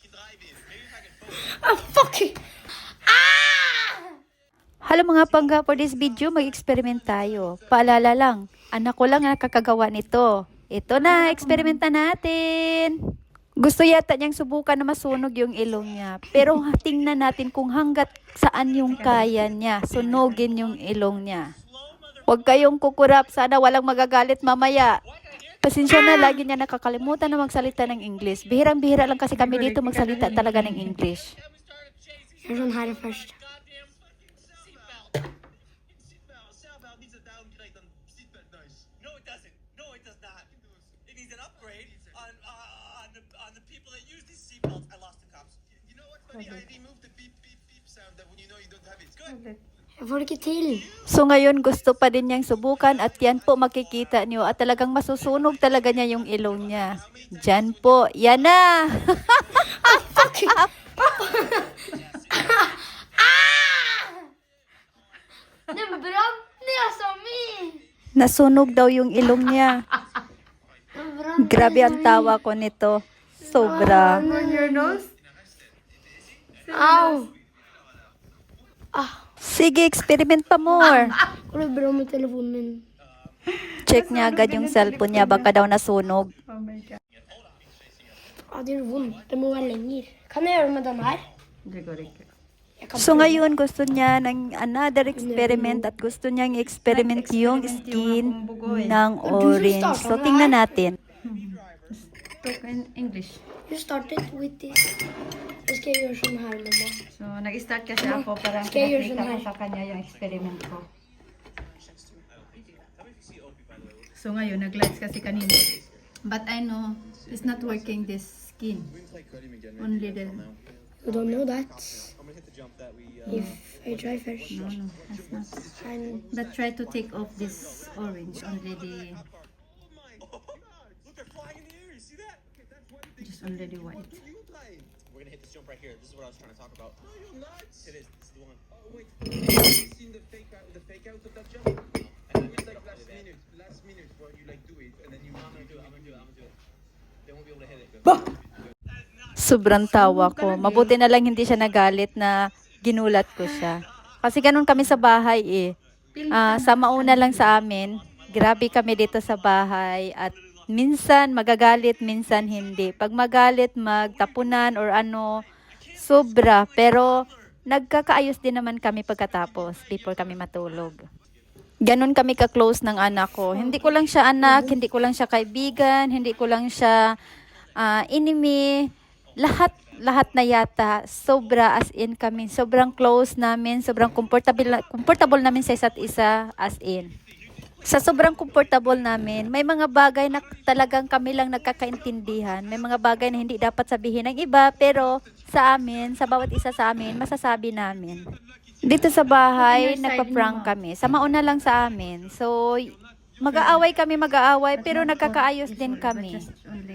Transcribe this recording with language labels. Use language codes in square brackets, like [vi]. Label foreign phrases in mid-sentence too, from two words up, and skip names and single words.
[en] I'm fucking... [tl] Hello mga pangga, [en] for this video, [tl] mag-experiment tayo. Paalala lang, anak ko lang ang nakakagawa nito. Ito na, eksperimenta natin. Gusto yata niyang subukan na masunog yung ilong niya. Pero tingnan natin kung hanggat saan yung kaya niya. Sunugin yung ilong niya. Huwag kayong kukurap, sana walang magagalit mamaya. Pasensya na, lagi niya nakakalimutan na magsalita ng English. Bihirang-bihira lang kasi kami dito magsalita talaga ng English. [en] Here's one harder first. No, it doesn't. No, it does not. It needs an upgrade on the people that use these seatbelts. I lost the cops. You know what's funny? I removed the beep beep beep sound that when you know you don't have it. It's good. [sv] Jag får inte till. [tl] So ngayon gusto pa din niyang subukan at yan po makikita niyo at talagang masusunog talaga niya yung ilong niya. Diyan po, yan na! [sv] Det brann näsa mig. [tl] Nasunog daw yung ilong niya. [sv] Det brann [tl] Grabe ang tawa ko nito. Sobra. [en] on your nose. Ow. [tl] Sige, experiment pa more. [sv] Kolla hur bra med telefonen min. [tl] Check niya agad yung cellphone niya, baka daw nasunog. [sv] Ja, det är ont. Det må vara längre. Kan jag göra med den här? Jag kan [tl] So [sv] prova. [tl] ngayon gusto niya ng [en] another experiment [tl] at gusto niyang i-experiment yung skin ng orange. So tingnan natin. [en] Talk in English. You started with this. [sv] Jag ska göra sån här, mamma. [tl] So, nag-start kasi ako para [sv] Ska jag göra [tl] pinakita [sv] sån [tl] ko [sv] här? [tl] sa kanya yung experiment ko. So, ngayon, nag-lights kasi kanina. [en] But I know, it's not working this skin. Only the... You don't know that. If I try first. No, it's not. And But try to take off this orange. Only the... Look, they're flying in the air. You see that? Okay, that's what they Just only the white. you like. We're gonna hit this jump right here. This is what I was trying to talk about. No, you're nuts. It is. This is the one. Oh wait. Have you seen the fake out of that jump? And it's like last minute where you like do it and then you. I'm gonna do it. They won't be able to hit it. [tl] Sobrang tawa ko. Mabuti na lang hindi siya nagalit na ginulat ko siya. Kasi ganun kami sa bahay eh. Sa mauna lang sa amin, grabe kami dito sa bahay at minsan magagalit, minsan hindi. Pag magalit, magtapunan or ano, sobra. Pero nagkakaayos din naman kami pagkatapos before kami matulog. Ganon kami ka-close ng anak ko. Hindi ko lang siya anak, hindi ko lang siya kaibigan, hindi ko lang siya enemy. Lahat na yata, sobra [en] as in [tl] kami. Sobrang close namin, sobrang comfortable namin sa isa't isa [en] as in. [tl] Sa sobrang comfortable namin, may mga bagay na talagang kami lang nagkakaintindihan. May mga bagay na hindi dapat sabihin ng iba, pero sa amin, sa bawat isa sa amin, masasabi namin. Dito sa bahay, nagpa-prank kami. Sa mauna lang sa amin. So, mag-aaway kami, pero nagkakaayos din kami. [en] Just only